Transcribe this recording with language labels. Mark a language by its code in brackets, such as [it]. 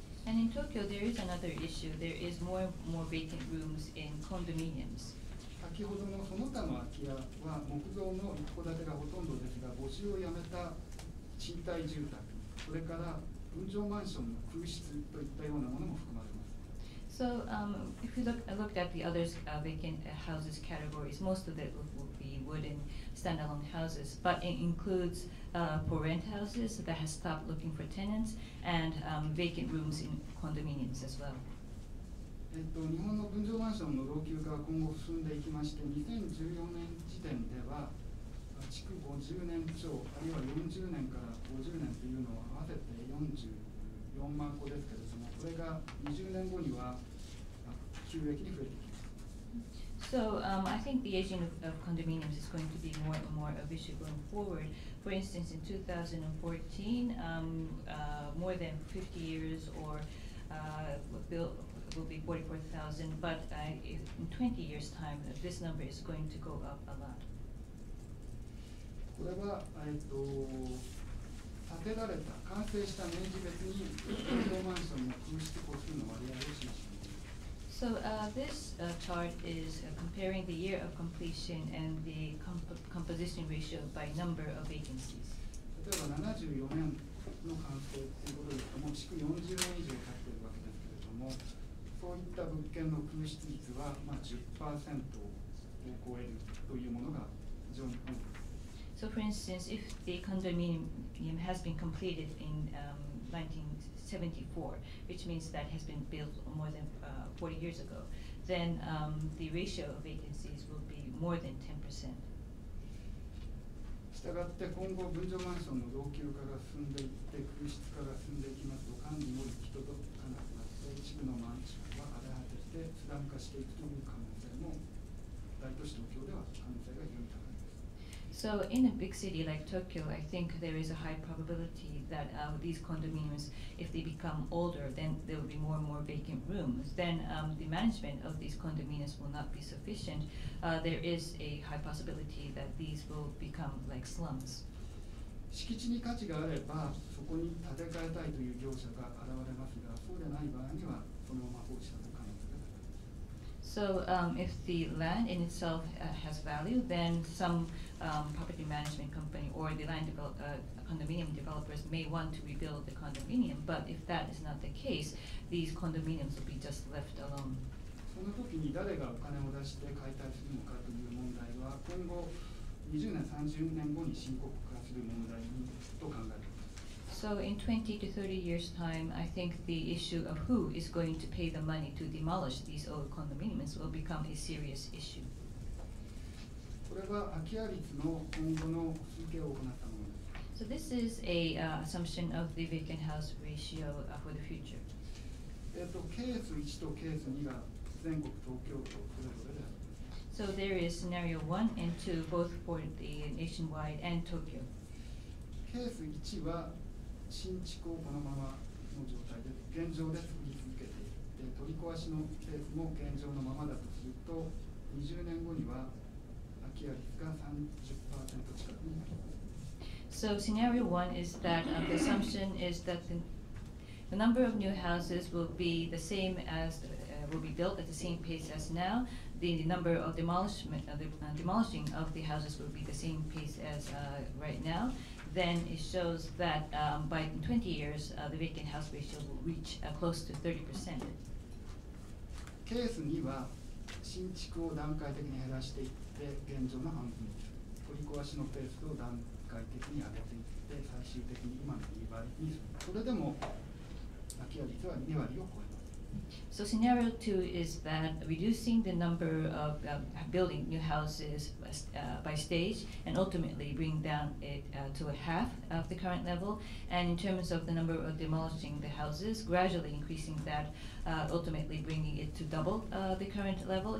[en] And in Tokyo, there is another issue. There is more and more vacant rooms in condominiums. [ja] 先ほどのその他の空き家は木造の一戸建てがほとんどですが、募集をやめた賃貸住宅、それから分譲マンションの空室といったようなものも含まれます。 [en] So if you looked at the other vacant houses categories, most of it will be wooden standalone houses, but it includes for rent houses that has stopped looking for tenants and vacant rooms in condominiums as well. [ja] 日本の分譲マンションの老朽化は今後進んでいきまして、2014年時点では築50年超、あるいは40年から50年というのを合わせて44万戸ですけれども、これが20年後には急激に増えてきます。 [en] So I think the aging of condominiums is going to be more and more of issue going forward. For instance, in 2014, more than 50 years or will be 44,000, but in 20 years' time, this number is going to go up a lot. [ja] これは、建てられた、完成した年次別に分譲マンションの空室戸数の割合を示しています。 [en] So this chart is comparing the year of completion and the composition ratio by number of vacancies. [ja] 例えば74年の完成ということですと、もう築40年以上経っているわけですけれども、そういった物件の空室率は10% を超えるというものが非常に多いです。 [en] So, for instance, if the condominium has been completed in 1974, which means that has been built more than 40 years ago, then the ratio of vacancies will be more than 10%. [ja] したがって今後分譲マンションの老朽化が進んでいって空室化が進んでいきますと、管理も行き届かなくなって一部のマンションは荒れ果ててスラム化していくという可能性も大都市東京では可能性が非常に高いです。 [en] So in a big city like Tokyo, I think there is a high probability that these condominiums, if they become older, then there will be more and more vacant rooms. Then the management of these condominiums will not be sufficient. There is a high possibility that these will become like slums. [ja] 敷地に価値があれば、そこに建て替えたいという業者が現れますが、そうでない場合には、そのまま放置される可能性が高い。 [en] So if the land in itself has value, then some property management company or the condominium developers may want to rebuild the condominium. But if that is not the case, these condominiums will be just left alone. [ja] その時に誰がお金を出して解体するのかという問題は、今後20年、30年後に深刻化する問題と考えています。 [en] So in 20 to 30 years' time, I think the issue of who is going to pay the money to demolish these old condominiums will become a serious issue. [ja] これは空き家率の今後の推計を行ったものです。 [en] So this is a assumption of the vacant house ratio for the future. [ja] ケース1とケース2が全国東京都それぞれであります。 [en] So there is scenario 1 and 2, both for the nationwide and Tokyo. [ja] ケース1は新築をこのままの状態で現状で作り続けていって取り壊しのケースも現状のままだとすると20年後には空き家率が 30% 近くになります。 [en] So scenario 1 is that the assumption is that the number of new houses will be the same as will be built at the same pace as now. The number of demolishing of the houses will be the same pace as right now. Then it shows that by 20 years, the vacant house ratio will reach close to 30%. [ja] ケース2は新築を段階的に減らしていって現状の半分にする。取り壊しのペースを段階的に上げていって最終的に今の2倍にする。それでも空き家率は2割を超えます。 [en] So scenario 2 is that reducing the number of building new houses by stage and ultimately bring down it to a half of the current level. And in terms of the number of demolishing the houses, gradually increasing that, ultimately bringing it to double the current level.